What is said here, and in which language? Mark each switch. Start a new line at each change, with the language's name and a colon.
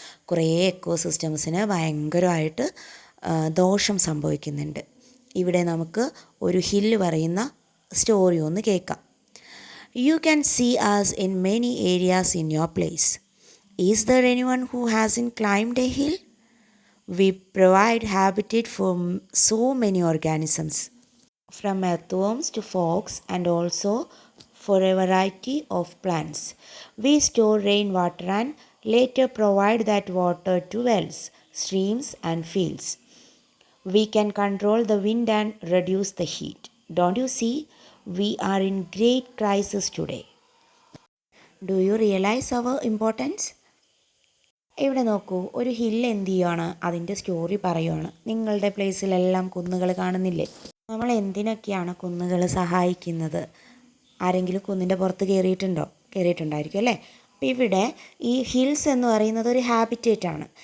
Malayalam: കുറേ എക്കോസിസ്റ്റംസിന് ഭയങ്കരമായിട്ട് ദോഷം സംഭവിക്കുന്നുണ്ട്. ഇവിടെ നമുക്ക് ഒരു ഹില്ല് പറയുന്ന സ്റ്റോറി ഒന്ന് കേൾക്കാം.
English: You can see as in many areas in your place. Is there any one who hasn't climbed a hill? We provide habitat for so many organisms, from earthworms to frogs and also for a variety of plants. We store rainwater and later provide that water to wells, streams and fields. We can control the wind and reduce the heat. Don't you see? We are in great crisis today. Do you realize our importance?
Malayalam: ഇവിടെ നോക്കൂ, ഒരു hill എന്ത് ചെയ്യുകയാണ്? അതിൻ്റെ story പറയുകയാണ്. നിങ്ങളുടെ പ്ലേസിലെല്ലാം കുന്നുകൾ കാണുന്നില്ലേ? നമ്മൾ എന്തിനൊക്കെയാണ് കുന്നുകൾ സഹായിക്കുന്നത്? ആരെങ്കിലും കുന്നിൻ്റെ പുറത്ത് കയറിയിട്ടുണ്ടായിരിക്കും അല്ലേ. അപ്പോൾ ഇവിടെ ഈ ഹിൽസ് എന്ന് പറയുന്നത് ഒരു ഹാബിറ്റേറ്റാണ്.